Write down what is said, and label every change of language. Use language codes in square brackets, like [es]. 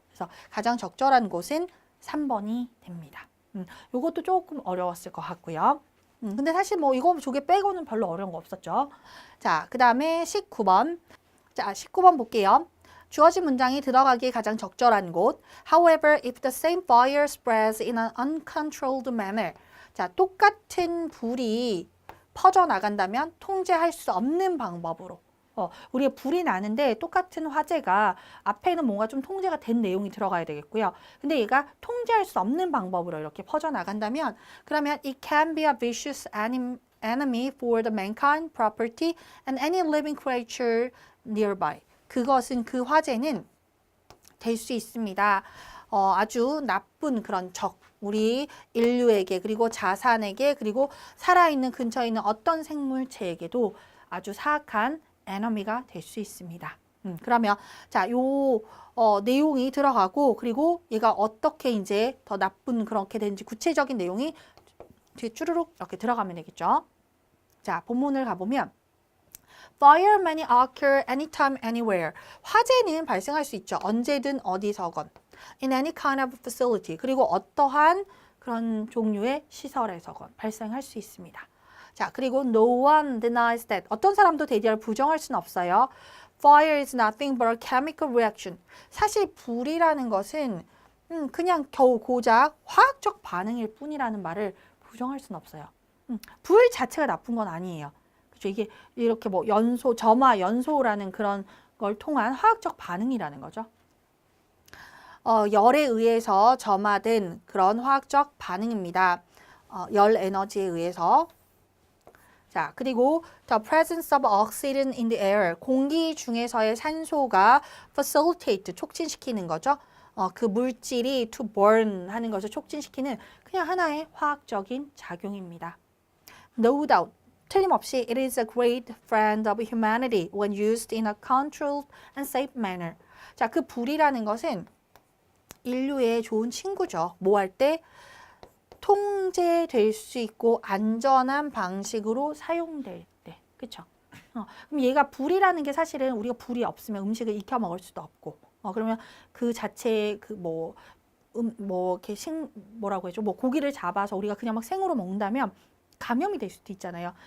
[ko] 그래서 가장 적절한 곳은 3번이 됩니다. 요것도 조금 어려웠을 것 같고요. 근데 사실 뭐 이거 두 개 빼고는 별로 어려운 거 없었죠. 자, 그 다음에 19번. 자, 19번 볼게요. 주어진 문장이 들어가기에 가장 적절한 곳. [en] However, if the same fire spreads in an uncontrolled manner. [ko] 자, 똑같은 불이 퍼져나간다면 통제할 수 없는 방법으로. 우리가 불이 나는데 똑같은 화재가 앞에는 뭔가 좀 통제가 된 내용이 들어가야 되겠고요. 근데 얘가 통제할 수 없는 방법으로 이렇게 퍼져나간다면 그러면 [en] it can be a vicious enemy for the mankind, property, and any living creature nearby. [ko] 그것은 그 화재는 될 수 있습니다. 아주 나쁜 그런 적, 우리 인류에게 그리고 자산에게 그리고 살아있는 근처에 있는 어떤 생물체에게도 아주 사악한 에너미가 될 수 있습니다. 그러면 자, 요 내용이 들어가고 그리고 얘가 어떻게 이제 더 나쁜 그렇게 되는지 구체적인 내용이 뒤에 쭈루룩 이렇게 들어가면 되겠죠. 자, 본문을 가보면 [en] Fire may occur anytime, anywhere. [ko] 화재는 발생할 수 있죠. 언제든 어디서건. [en] In any kind of facility. [ko] 그리고 어떠한 그런 종류의 시설에서건 발생할 수 있습니다. 자, 그리고 [en] no one denies that. [ko] 어떤 사람도 대디를 부정할 수는 없어요. [en] Fire is nothing but a chemical reaction. [ko] 사실 불이라는 것은 그냥 겨우 고작 화학적 반응일 뿐이라는 말을 부정할 수는 없어요. 불 자체가 나쁜 건 아니에요. 그렇죠? 이게 이렇게 뭐 연소, 점화, 연소라는 그런 걸 통한 화학적 반응이라는 거죠. 열에 의해서 점화된 그런 화학적 반응입니다. 열 에너지에 의해서. 자, 그리고 [en] the presence of oxygen in the air, [ko] 공기 중에서의 산소가 facilitate, 촉진시키는 거죠. 그 물질이 [en] to burn [ko] 하는 것을 촉진시키는 그냥 하나의 화학적인 작용입니다. [en] No doubt, [ko] 틀림없이 [en] it is a great friend of humanity when used in a controlled and safe manner. [ko] 자, 그 불이라는 것은 인류의 좋은 친구죠. 뭐 할 때? 통제될 수 있고 안전한 방식으로 사용될 때. 그렇죠? 그럼 얘가 불이라는 게 사실은 우리가 불이 없으면 음식을 익혀 먹을 수도 없고 그러면 그 자체의 그 뭐 이렇게 뭐라고 해죠? 뭐 고기를 잡아서 우리가 그냥 막 생으로 먹는다면 감염이 될 수도 있잖아요.